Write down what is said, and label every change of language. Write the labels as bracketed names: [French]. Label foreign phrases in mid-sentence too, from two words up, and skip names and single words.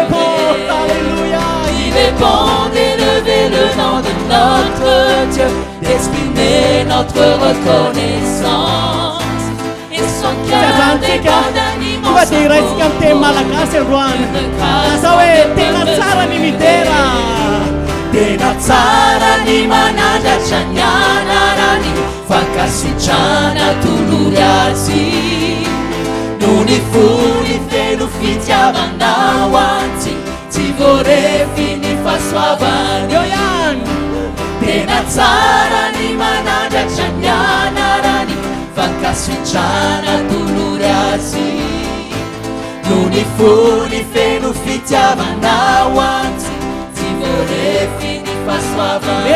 [French] Il est bon d'élever le nom de notre Dieu, d'exprimer notre reconnaissance. Et son cœur déborde d'un immense amour pour nous, d'une grâce qu'on ne peut mesurer. [Malagasy] Tena tsara ny manandratra ny anarany fankasitrana tolory azy no ny fony feno fitiavanao antsy tsy voarefy ny fahasoavany eo ihany tena tsara ny manandratra ny anarany fankasitrana tolory azy no ny fony feno fitiavanao antsy tsy voarefy ny fahasoavany